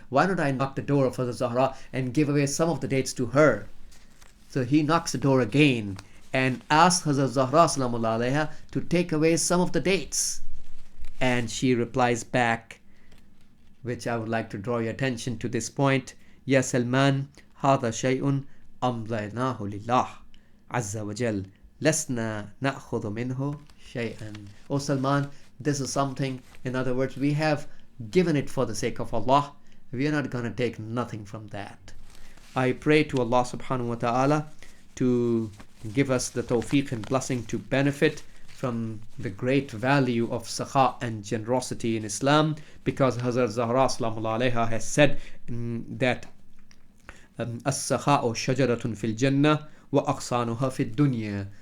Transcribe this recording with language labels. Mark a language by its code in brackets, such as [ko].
[en] Why don't I knock the door of Hazrat Zahra and give away some of the dates to her? So he knocks the door again and asks Hazrat Zahra Salamullah Alayha to take away some of the dates. And she replies back which I would like to draw your attention to this point. [ar] Ya Salman, هذا شيء أمضيناه لله عز وجل لسنا نأخذ منه شيئا. [en] O Salman, this is something, in other words, we have given it for the sake of Allah. We are not going to take nothing from that. I pray to Allah subhanahu wa ta'ala to give us the tawfiq and blessing to benefit from the great value of sakha and generosity in Islam, because Hazrat Zahra sallallahu alayha has said that [ar] as-sakha'u shajaratun fil jannah wa aqsanuha fid dunya.